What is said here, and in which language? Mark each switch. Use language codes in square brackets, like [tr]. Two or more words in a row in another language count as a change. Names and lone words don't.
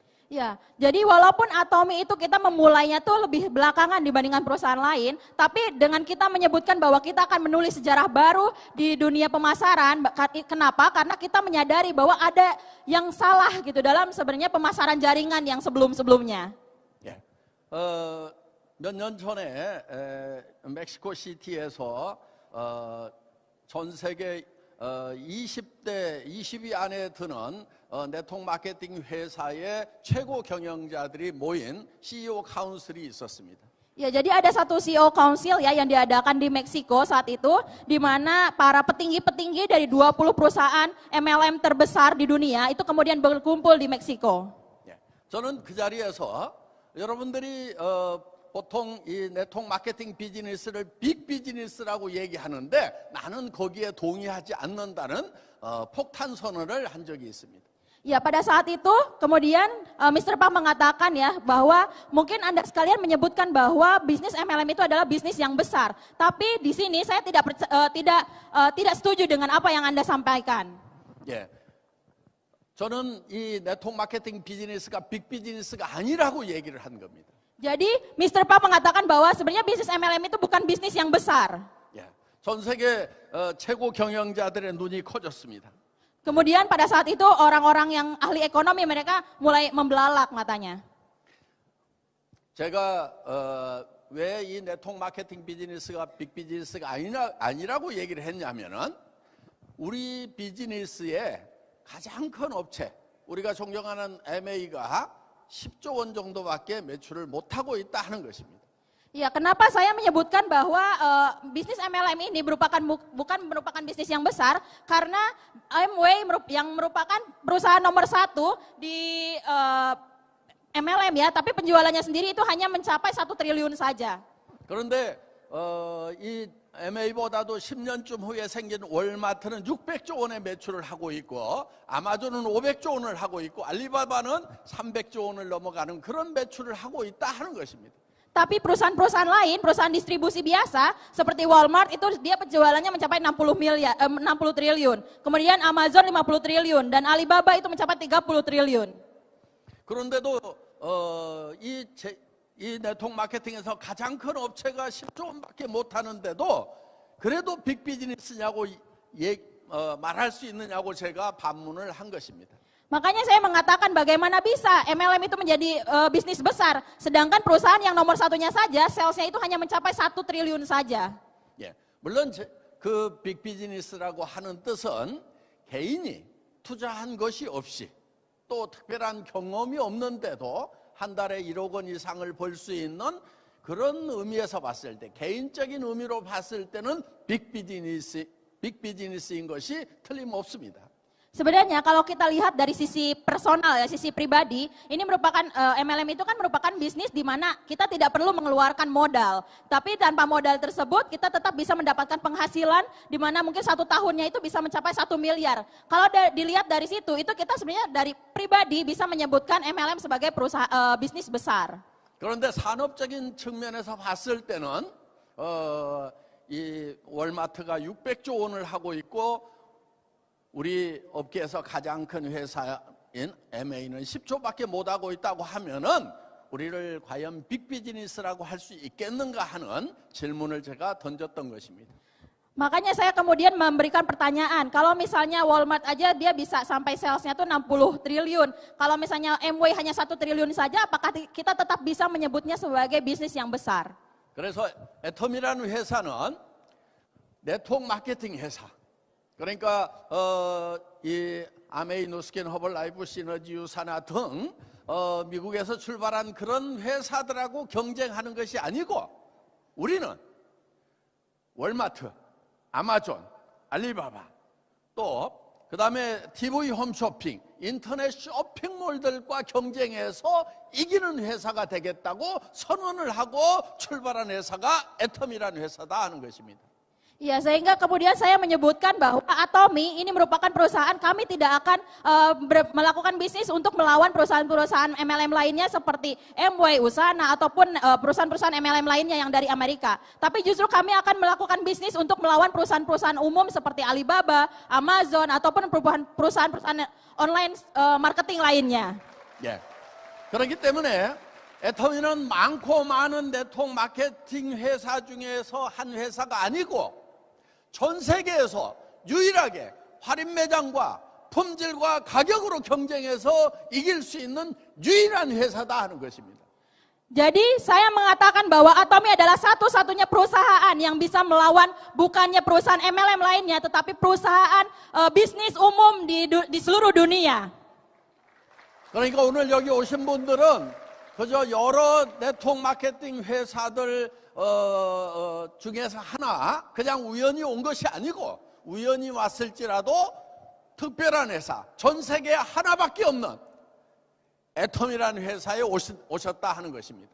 [id] Ya, jadi walaupun Atomi itu kita memulainya tuh lebih belakangan dibandingkan perusahaan lain, tapi dengan kita menyebutkan bahwa kita akan menulis sejarah baru di dunia pemasaran, kenapa? Karena kita menyadari bahwa ada yang salah gitu dalam sebenarnya pemasaran jaringan yang sebelum-sebelumnya. [ko] 예. 몇 년 전에 멕시코 시티에서 전 세계 20위 안에 드는 네트워크 마케팅 회사의 최고 경영자들이 모인 CEO 카운슬이 있었습니다. [id] Ya, jadi ada satu [en] CEO Council [id] ya yang diadakan di Meksiko saat itu, di mana para petinggi-petinggi dari 20 perusahaan MLM terbesar di dunia itu kemudian berkumpul di Meksiko. [ko] 예. 저는 그 자리에서 여러분들이 보통 이 네트워크 마케팅 비즈니스를 빅 비즈니스라고 얘기하는데 나는 거기에 동의하지 않는다는 폭탄 선언을 한 적이 있습니다. [id] Ya, pada saat itu kemudian Mr. Park mengatakan ya bahwa mungkin Anda sekalian menyebutkan bahwa bisnis MLM itu adalah bisnis yang besar. Tapi di sini saya tidak setuju dengan apa yang Anda sampaikan. [ko] 예. 저는 이 네트워크 마케팅 비즈니스가 빅 비즈니스가 아니라고 얘기를 한 겁니다. [id] Jadi Mr. Park mengatakan bahwa sebenarnya bisnis MLM itu bukan bisnis yang besar. [ko] 예. 전 세계 최고 경영자들의 눈이 커졌습니다. [id] Kemudian pada saat itu orang-orang yang ahli ekonomi mereka mulai membelalak matanya. [ko] 제가 왜 이 네트워크 마케팅 비즈니스가 빅 비즈니스가 아니라고 얘기를 했냐면은 우리 비즈니스의 가장 큰 업체, 우리가 존경하는 MA가 10조 원 정도밖에 매출을 못하고 있다 하는 것입니다. [id] Ya, kenapa saya menyebutkan bahwa bisnis MLM ini bukan merupakan bisnis yang besar karena Amway yang merupakan perusahaan nomor 1 di MLM ya, tapi penjualannya sendiri itu hanya mencapai 1 triliun saja. [ko] 그런데 이 MA보다도 10년쯤 후에 생긴 월마트는 600조 원의 매출을 하고 있고 아마존은 500조 원을 하고 있고 알리바바는 300조 원을 넘어가는 그런 매출을 하고 있다 하는 것입니다. [id] Tapi perusahaan-perusahaan lain, perusahaan distribusi biasa seperti Walmart itu dia penjualannya mencapai 60 triliun. Kemudian Amazon 50 triliun dan Alibaba itu mencapai 30 triliun. [ko] 그런데도 이 네트워크 마케팅에서 가장 큰 업체가 10조 원밖에 못 하는데도 그래도 빅 비즈니스냐고 말할 수 있느냐고 제가 반문을 한 것입니다. [id] Makanya saya mengatakan bagaimana bisa MLM itu menjadi bisnis besar, sedangkan perusahaan yang nomor 1-nya saja, salesnya itu hanya mencapai 1 triliun saja. [ko] 예, 물론 그 빅 비즈니스라고 하는 뜻은 개인이 투자한 것이 없이 또 특별한 경험이 없는데도 한 달에 1억 원 이상을 벌 수 있는 그런 의미에서 봤을 때, 개인적인 의미로 봤을 때는 빅 비즈니스인 것이 틀림없습니다. [id] Sebenarnya kalau kita lihat dari sisi personal ya, sisi pribadi, ini merupakan MLM itu kan merupakan bisnis di mana kita tidak perlu mengeluarkan modal. Tapi tanpa modal tersebut kita tetap bisa mendapatkan penghasilan di mana mungkin 1 tahunnya itu bisa mencapai 1 miliar. Kalau dilihat dari situ, itu kita sebenarnya dari pribadi bisa menyebutkan MLM sebagai bisnis besar. [ko] 그런데 산업적인 측면에서 봤을 때는 이 월마트가 600조 원을 하고 있고 우리 업계에서 가장 큰 회사인 MA는 10조밖에 못하고 있다고 하면은 우리를 과연 빅 비즈니스라고 할 수 있겠는가 하는 질문을 제가 던졌던 것입니다. [id] Makanya saya kemudian memberikan pertanyaan, kalau misalnya Walmart aja dia bisa sampai salesnya tuh 60 triliun, kalau misalnya Amway hanya 1 triliun saja, apakah kita tetap bisa menyebutnya sebagai bisnis yang besar? [ko] 그래서 애텀이라는 회사는 네트워크 마케팅 회사, 그러니까 이 아메이 누스킨 허벌라이프 시너지 유사나 등 미국에서 출발한 그런 회사들하고 경쟁하는 것이 아니고 우리는 월마트, 아마존, 알리바바 또 그다음에 TV 홈쇼핑, 인터넷 쇼핑몰들과 경쟁해서 이기는 회사가 되겠다고 선언을 하고 출발한 회사가 애텀이라는 회사다 하는 것입니다. [id] Ya, sehingga kemudian saya menyebutkan bahwa Atomy ini merupakan perusahaan, kami tidak akan melakukan bisnis untuk melawan perusahaan-perusahaan MLM lainnya seperti Amway, Usana, ataupun perusahaan-perusahaan MLM lainnya yang dari Amerika. Tapi justru kami akan melakukan bisnis untuk melawan perusahaan-perusahaan umum seperti Alibaba, Amazon, ataupun perusahaan-perusahaan [en] online marketing [id] lainnya. [ko] 예. 그렇기 때문에 애터미는 많고 많은 네트워크 마케팅 회사 중에서 한 회사가 아니고 전 세계에서 유일하게 할인 매장과 품질과 가격으로 경쟁해서 이길 수 있는 유일한 회사다 하는 것입니다. [id] Jadi saya mengatakan bahwa Atomy adalah satu-satunya perusahaan yang bisa melawan bukannya perusahaan MLM lainnya, tetapi perusahaan bisnis umum di seluruh dunia. [ko] 그러니까 오늘 여기 오신 분들은 그저 여러 네트워크 마케팅 회사들 중에서 하나 그냥 우연히 온 것이 아니고 우연히 왔을지라도 특별한 회사, 전 세계에 하나밖에 없는 애텀이라는 회사에 오셨다 하는 것입니다.